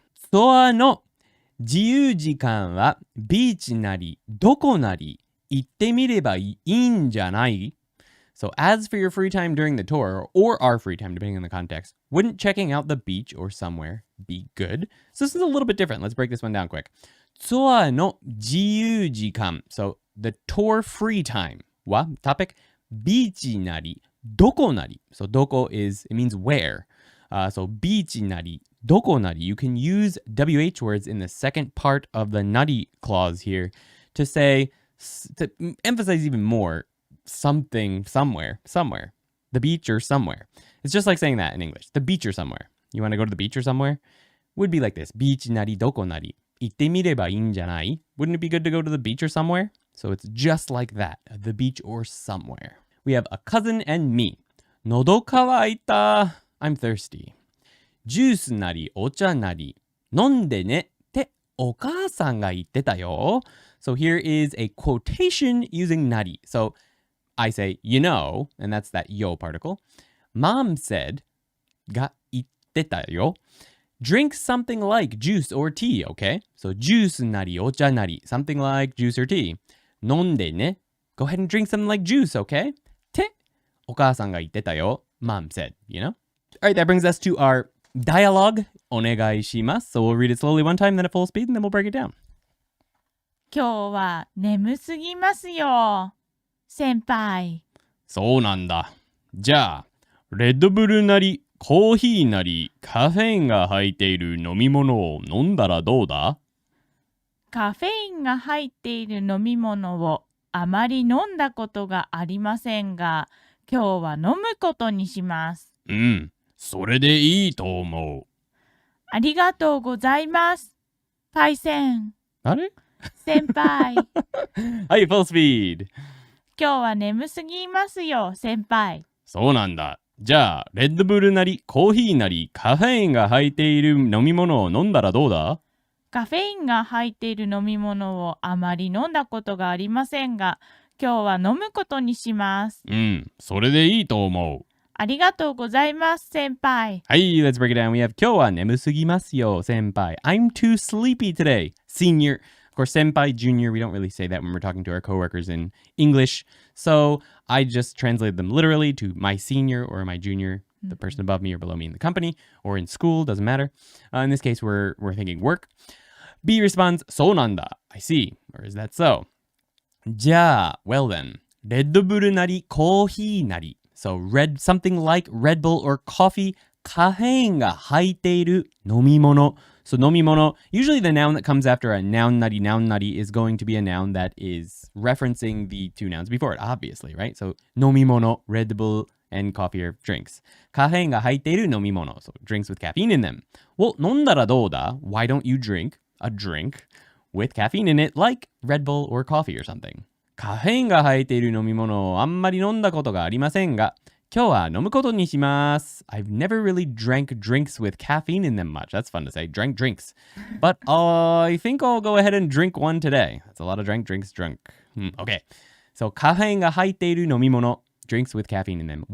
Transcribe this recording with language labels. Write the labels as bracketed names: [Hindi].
[Japanese] ツアーの自由時間はビーチなりどこなり行ってみればいいんじゃない? [English] So as for your free time during the tour, or our free time depending on the context, wouldn't checking out the beach or somewhere be good? So this is a little bit different. Let's break this one down quick. [Japanese] ツアーの自由時間. [English] So the tour free time は topic [Japanese] ビーチなりどこなり. [English] So どこ is, it means where. So [Japanese] ビーチなりどこなり. [English] You can use WH words in the second part of the なり clause here to say, to emphasize even more, something, somewhere. The beach or somewhere. It's just like saying that in English. The beach or somewhere. You want to go to the beach or somewhere? Would be like this. [Japanese] ビーチなりどこなり行ってみればいいんじゃない? [English] Wouldn't it be good to go to the beach or somewhere? So it's just like that. The beach or somewhere. We have a cousin and me. [Japanese] 喉乾いた. [English] I'm thirsty. [Japanese] ジュースなりお茶なり飲んでねってお母さんが言ってたよ. [English] So here is a quotation using なり. So I say, you know, and that's that yo particle. Mom said, [Japanese] が言ってたよ. [English] Drink something like juice or tea, okay? So [Japanese] ジュースなりお茶なり [English] something like juice or tea. [Japanese] 飲んでね. [English] Go ahead and drink something like juice, okay? [Japanese] ってお母さんが言ってたよ. [English] Mom said, you know? All right, that brings us to our dialogue. [Japanese] お願いします. [English] So we'll read it slowly one time, then at full speed, and then we'll break it down. [Japanese] 今日は眠すぎますよ、先輩。そうなんだ。じゃあ、レッドブルなり、コーヒーなり、カフェインが入っている飲み物を飲んだらどうだ？カフェインが入っている飲み物をあまり飲んだことがありませんが、今日は飲むことにします。うん、それでいいと思う。ありがとうございます。パイセン。あれ？先輩。はい、 [English] full speed。 [Japanese] 今日は眠すぎますよ、先輩。そうなんだ。じゃあ、レッドブルなり、コーヒーなり、カフェインが入っている飲み物を飲んだらどうだ？カフェインが入っている飲み物をあまり飲んだことがありませんが、今日は飲むことにします。うん、それでいいと思う。ありがとうございます、先輩。 [English] はい、let's break it down. We have [Japanese] 今日は眠すぎますよ、先輩。 [English] I'm too sleepy today. Senior. Of course, senpai, junior, we don't really say that when we're talking to our coworkers in English. So I just translated them literally to my senior or my junior, the person above me or below me in the company or in school, doesn't matter. In this case, we're thinking work. B responds, [Japanese] そうなんだ. [English] I see. Or is that so? [Japanese] じゃあ, [English] well then, [Japanese] レッドブルなりコーヒーなり. [English] So something like Red Bull or coffee, [Japanese] カフェインが入っている飲み物. [English] So 飲み物, usually the noun that comes after a noun nari is going to be a noun that is referencing the two nouns before it, obviously, right? So 飲み物, Red Bull, and coffee are drinks. [Japanese] カフェインが入っている飲み物, [English] so drinks with caffeine in them. Well, [Japanese] 飲んだらどうだ? [English] Why don't you drink a drink with caffeine in it like Red Bull or coffee or something? [Japanese] カフェインが入っている飲み物をあんまり飲んだことがありませんが、今日は飲むことにします。 [English] I've never really drank drinks with caffeine in them much. That's fun to say. Drank drinks. But I think I'll go ahead and drink one today. That's a lot of drinks drunk. Okay. So [Japanese] カフェインが入っている飲み物 [English] drinks with caffeine in them.